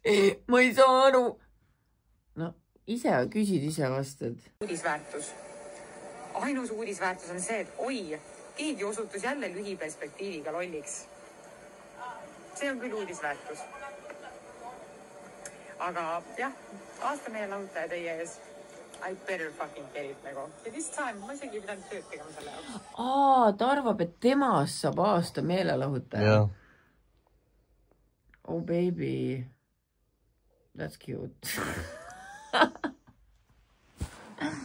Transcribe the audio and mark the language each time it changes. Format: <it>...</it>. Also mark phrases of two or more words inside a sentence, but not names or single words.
<et>Ma ei saa aru. No. Ise küsid, ise vastad. Uudisväärtus. Ainus uudisväärtus on see, et oi, keegi osutus jälle lühiperspektiiviga lolliks. See on küll uudisväärtus. Aga jah, aasta meie lahutaja teie ees.</et> <en>I better fucking get it nagu.</en> <et>Ja</et> <en>this time</en> <et>ma isegi pidanud tööd tegema selle jaoks. Ta arvab, et temast saab aasta meelelahutaja.</et> <en>Oh baby. That's cute.</en>